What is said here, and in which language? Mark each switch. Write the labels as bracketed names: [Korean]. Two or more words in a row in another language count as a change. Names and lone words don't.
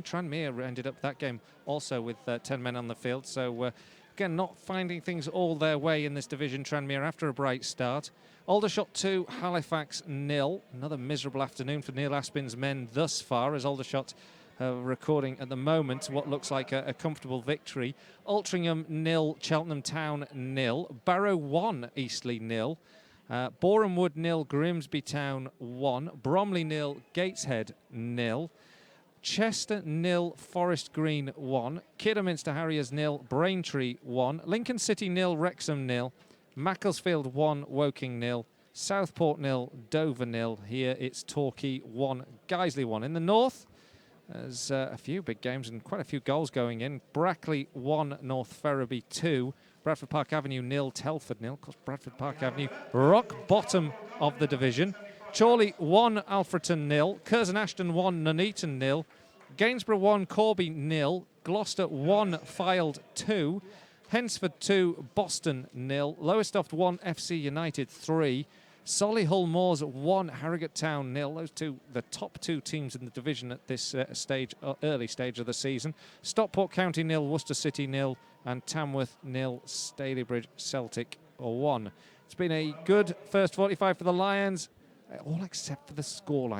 [English] Tranmere ended up that game also with 10 men on the field. So, again, not finding things all their way in this division, Tranmere, after a bright start. Aldershot 2, Halifax 0. Another miserable afternoon for Neil Aspin's men thus far, as Aldershot recording at the moment what looks like a comfortable victory. Altrincham 0, Cheltenham Town 0. Barrow 1, Eastleigh 0. Boreham Wood 0, Grimsby Town 1. Bromley 0, Gateshead 0. Chester 0, Forest Green 1. Kidderminster Harriers 0, Braintree 1. Lincoln City 0, Wrexham 0. Macclesfield 1, Woking 0. Southport 0, Dover 0. Here it's Torquay 1, Guiseley 1. In the north, there's a few big games and quite a few goals going in. Brackley 1, North Ferriby 2. Bradford Park Avenue 0, Telford 0. Of course, Bradford Park Avenue, rock bottom of the division. Chorley 1, Alfreton 0. Curzon Ashton 1, Nuneaton 0. Gainsborough 1, Corby 0. Gloucester 1, Fylde 2. Hensford 2, Boston 0. Lowestoft 1, FC United 3. Solihull Moors 1, Harrogate Town 0. Those two, the top two teams in the division at this early stage of the season. Stockport County 0, Worcester City 0, and Tamworth 0, Stalybridge Celtic 1. It's been a good first 45 for the Lions, all except for the scoreline.